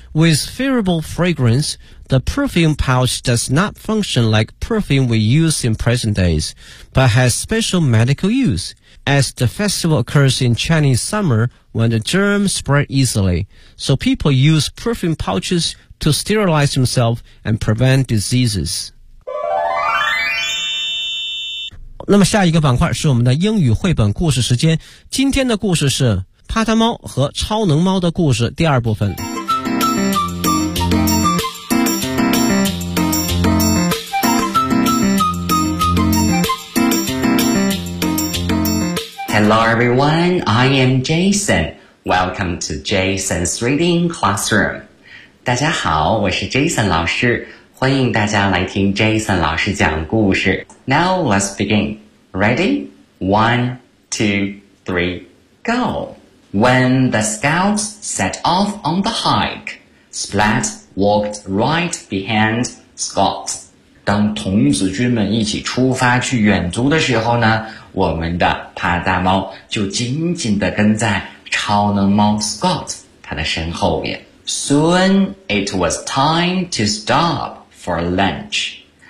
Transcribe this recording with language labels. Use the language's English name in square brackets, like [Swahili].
[English] With favorable fragrance, the perfume pouch does not function like perfume we use in present days, but has special medical use. As the festival occurs in Chinese summer when the germs spread easily, so people use perfume pouches to sterilize themselves and prevent diseases. [Chinese] 那么下一个板块是我们的英语绘本故事时间。今天的故事是《帕特猫和超能猫的故事》第二部分。 [English] Hello, everyone. I am Jason. Welcome to Jason's Reading Classroom. [Chinese] 大家好，我是 Jason 老师，欢迎大家来听 Jason 老师讲故事。 [English] Now let's begin. Ready? 1, 2, 3, go! When the scouts set off on the hike, Splat walked right behind Scott. [Chinese] 当童子军们一起出发去远足的时候呢，我们的帕大猫就紧紧地跟在超能猫 Scott 他的身后面。 [English] Soon it was time to stop for lunch.